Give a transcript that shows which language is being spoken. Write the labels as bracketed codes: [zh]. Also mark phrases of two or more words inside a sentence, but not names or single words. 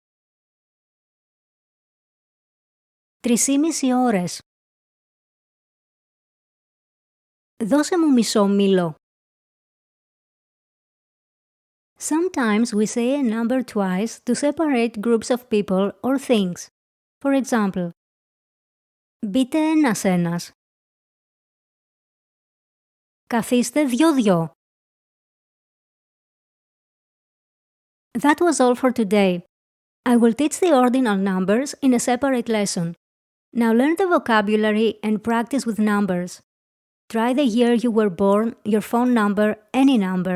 [el] 3,5 ώρες. Δώσε μου μισό μήλο. [en] Sometimes we say a number twice to separate groups of people or things. For example, [el] μπείτε ένας-ένας. Καθίστε δυο-δυο. [en] That was all for today. I will teach the ordinal numbers in a separate lesson. Now learn the vocabulary and practice with numbers. Try the year you were born, your phone number, any number.